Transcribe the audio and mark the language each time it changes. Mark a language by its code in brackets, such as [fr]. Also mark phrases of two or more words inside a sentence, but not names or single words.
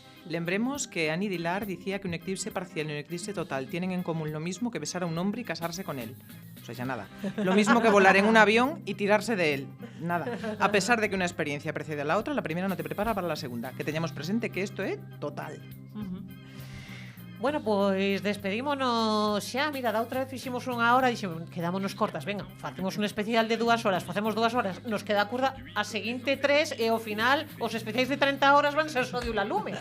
[gl] Lembremos que Annie Dillard dicía que [es] un eclipse parcial y un eclipse total tienen en común lo mismo que besar a un hombre y casarse con él. O sea, ya nada. Lo mismo que volar en un avión y tirarse de él. Nada. A pesar de que una experiencia precede a la otra, la primera no te prepara para la segunda. [gl] Que teñamos presente que isto é total. Bueno, pois despedímonos xa. Mira, da outra vez fiximos unha hora e dixemos, quedámonos cortas, venga, facemos un especial de 2 horas, facemos 2 horas, nos queda curda a seguinte 3 e ao final os especiais de 30 horas van ser só de Ulalume.